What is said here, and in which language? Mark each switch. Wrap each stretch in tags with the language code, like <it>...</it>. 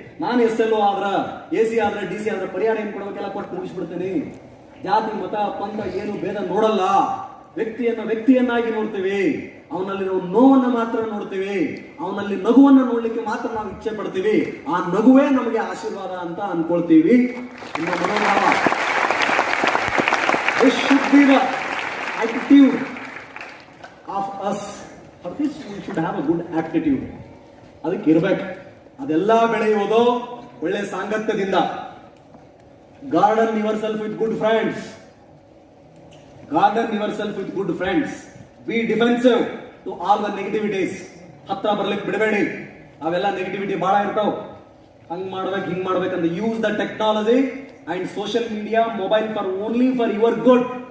<kn>ನಾನು SLO ಆದ್ರ, AC ಆದ್ರೆ, DC ಆದ್ರೆ ಪರಿಹಾರ ಏನ್ ಕೊಡ್ಬೇಕೆಲ್ಲ ಕೊಟ್ಟು ಮುಗಿಸ್ಬಿಡ್ತೀನಿ. ಜಾತಿ, ಮತ, ಪಂಥ ಏನು ಭೇದ ನೋಡಲ್ಲ. ವ್ಯಕ್ತಿಯನ್ನಾಗಿ ನೋಡ್ತೀವಿ. ಅವನಲ್ಲಿ ನಾವು ನೋವನ್ನ ಮಾತ್ರ ನೋಡ್ತೀವಿ. ಅವನಲ್ಲಿ ನಗುವನ್ನ ನೋಡ್ಲಿಕ್ಕೆ ಮಾತ್ರ ನಾವು ಇಚ್ಛೆ ಪಡ್ತೀವಿ. ಆ ನಗುವೇ ನಮಗೆ ಆಶೀರ್ವಾದ ಅಂತ ಅನ್ಕೊಳ್ತೀವಿ. ನಿಮ್ಮ ಮನೋಭಾವ.</kn> <en>This should be the attitude of us. For this we should have a good attitude.</en> <kn>ಅದಕ್ಕೆ ಇರ್ಬೇಕು. ಅದೆಲ್ಲ ಬೆಳೆಯುವುದು ಒಳ್ಳೆ ಸಾಂಗತ್ಯದಿಂದ.</kn> <en>Garden yourself with good friends. Garden yourself with good friends, be defensive to all the negativities.</en> <kn>ಹತ್ರ ಬರ್ಲಿಕ್ಕೆ ಬಿಡಬೇಡಿ, ಅವೆಲ್ಲ negativity ಬಹಳ ಇರ್ತಾವ. ಹಂಗ್ ಮಾಡ್ಬೇಕು ಹಿಂಗ್ ಮಾಡ್ಬೇಕಂತ</kn> <en>Use the technology and social media mobile for only for your good.</en>